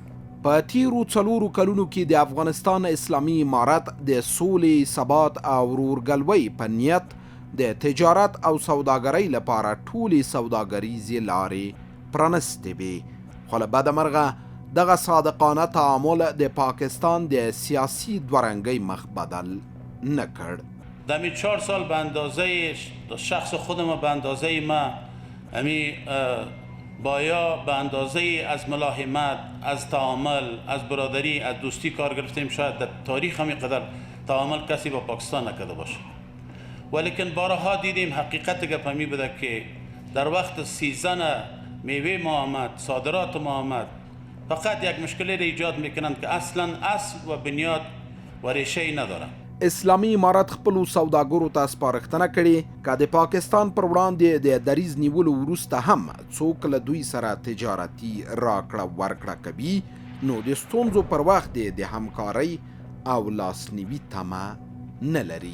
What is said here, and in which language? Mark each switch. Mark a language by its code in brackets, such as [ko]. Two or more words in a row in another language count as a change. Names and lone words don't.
[ps] په تیرو 4 کلونو کې د افغانستان اسلامي امارت د سولې، ثبات او ورورګلوۍ په نیت د تجارت او سوداګرۍ لپاره ټولې سوداګریزې لارې پرانستې وې، خو له بده مرغه دغه صادقانه تعامل د پاکستان د سیاسي دورنګۍ مخ بدل نه کړ. [fa] در 4 سال به اندازه شخص خودم و به اندازه ما امی بایا به اندازه از ملاحمت، از تعامل، از برادری، از دوستی کار گرفتیم. شاید در تاریخ هم اینقدر تعامل کسی با پاکستان نکرده باشه، ولیکن بارها دیدیم حقیقت گپ همی بوده که در وقت سیزن میوه ما آمد، صادرات ما آمد، فقط یک مشکلی را ایجاد میکنند که اصلا اصل و بنیاد و ریشه نداره. [ps] اسلامي امارت خپلو سوداګرو ته سپارښتنه کړې که د پاکستان پر وړاندې د دریځ نیولو وروسته هم څوک له دوی سره تجارتي راکړه ورکړه کوي نو د ستونزو پر وخت د همکارۍ او لاسنیوي تمه نه لري.